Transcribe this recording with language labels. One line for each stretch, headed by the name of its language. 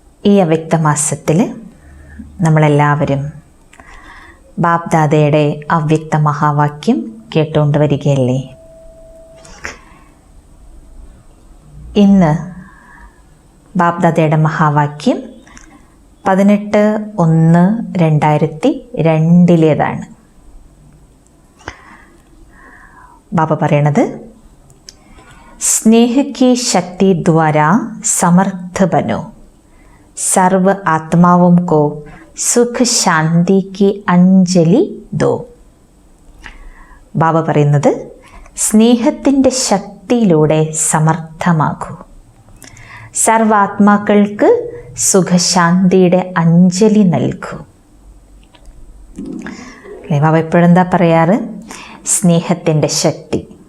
Malayalam: ഈ അവ്യക്തമാസത്തിൽ നമ്മളെല്ലാവരും ബാപ്ദാദയുടെ അവ്യക്ത മഹാവാക്യം കേട്ടുകൊണ്ട് വരികയല്ലേ. ഇന്ന് ബാപ്ദാദയുടെ മഹാവാക്യം 18/1/2002 ബാബ പറയണത്,
Hindi: स्नेह की शक्ति द्वारा समर्थ बनो, सर्व आत्माओं को सुख शांति की अंजलि दो.
Malayalam: ബാബ പറയുന്നത്, സ്നേഹത്തിൻ്റെ ശക്തിയിലൂടെ സമർത്ഥമാകൂ, സർവാത്മാക്കൾക്ക് സുഖശാന്തിയുടെ അഞ്ജലി നൽകൂ. അല്ലേ, ബാബ എപ്പോഴെന്താ പറയാറ്? സ്നേഹത്തിൻ്റെ ശക്തി.